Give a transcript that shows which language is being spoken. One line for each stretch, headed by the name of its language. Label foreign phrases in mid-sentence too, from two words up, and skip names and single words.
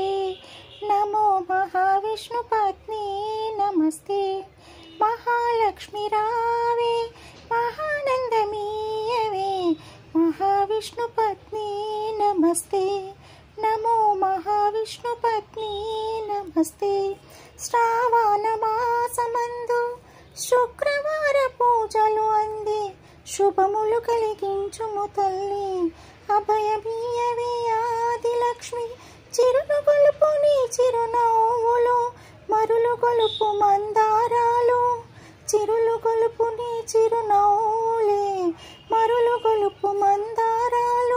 Sanskrit: नमो महाविष्णुपत्नी नमस्ते।
Telugu: మహాలక్ష్మీ రావే మహానందమీయవే
Sanskrit: महाविष्णुपत्नी नमस्ते। नमो महाविष्णुपत्नी नमस्ते।
Telugu: శ్రావణ మాసమందు శుక్రవార పూజలు అంది శుభములు కలిగించుము తల్లి। అభయమీయవే ఆదిలక్ష్మి చిరులు గొలుపు నీ చిరునవ్వులు మరులు గొలుపు మందారాలు చిరులు గొలుపు నీ చిరునవ్వులే మరులు గొలుపు మందారాలు।